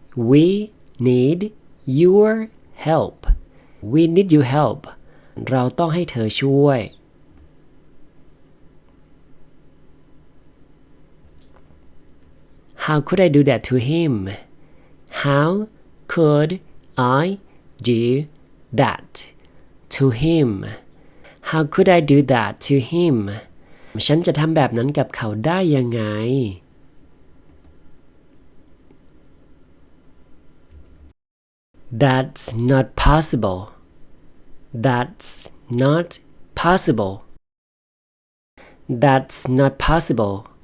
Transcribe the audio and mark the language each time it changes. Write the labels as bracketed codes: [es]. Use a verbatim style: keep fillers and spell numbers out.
[en] We need your help. We need your help. [th] เราต้องให้เธอช่วย [en] How could I do that to him? How could I do that to him? How could I do that to him? [th] ฉันจะทำแบบนั้นกับเขาได้ยังไง [en] That's not possible. That's not possible. That's not possible.